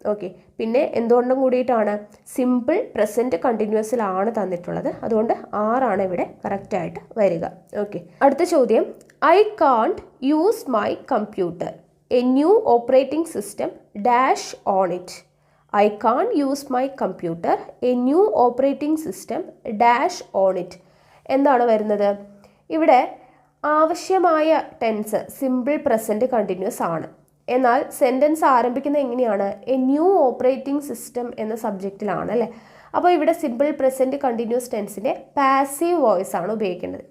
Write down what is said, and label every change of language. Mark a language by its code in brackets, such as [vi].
[ml] Okay, പിന്നെ എന്തുകൊണ്ടും കൂടിയിട്ടാണ് സിമ്പിൾ പ്രസൻറ്റ് കണ്ടിന്യൂസിലാണ് തന്നിട്ടുള്ളത്, അതുകൊണ്ട് ആറാണ് ഇവിടെ കറക്റ്റായിട്ട് വരിക. ഓക്കെ, അടുത്ത ചോദ്യം, [en] I can't use my computer, a new operating system dash on it. I can't use my computer, a new operating system dash on it. [ml] എന്താണ് വരുന്നത്? ഇവിടെ ആവശ്യമായ ടെൻസ് സിമ്പിൾ പ്രസൻറ്റ് കണ്ടിന്യൂസ് ആണ്. എന്നാൽ സെൻറ്റൻസ് ആരംഭിക്കുന്നത് എങ്ങനെയാണ്? [en] a new operating system [ml] എന്ന സബ്ജക്റ്റിലാണ് അല്ലേ. അപ്പോൾ ഇവിടെ simple present continuous ടെൻസിൻ്റെ passive voice ആണ് ഉപയോഗിക്കേണ്ടത്.